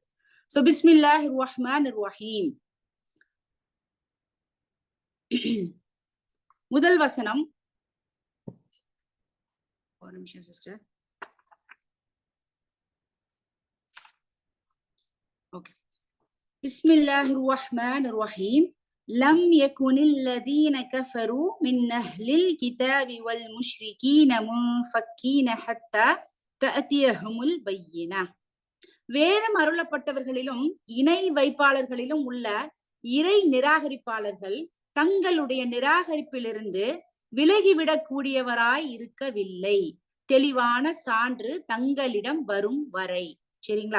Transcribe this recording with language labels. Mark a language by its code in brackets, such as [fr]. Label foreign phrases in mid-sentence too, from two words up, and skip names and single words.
[ta] சோ [ar] بسم الله الرحمن الرحيم. [ta] முதல் வசனம், ஒரு நிமிஷம் சிஸ்டர். ஓகே. [ar] بسم الله الرحمن الرحيم. لم يكن الذين كفروا من أهل الكتاب والمشركين منفكين حتى تأتيهم البينة. [ta] வேதம் அருளப்பட்டவர்களிலும் இணை வைப்பாளர்களிலும் உள்ள இறை நிராகரிப்பாளர்கள் தங்களுடைய நிராகரிப்பிலிருந்து விலகிவிடக் கூடியவராய் இருக்கவில்லை, தெளிவான சான்று தங்களிடம் வரும் வரை. சரிங்களா?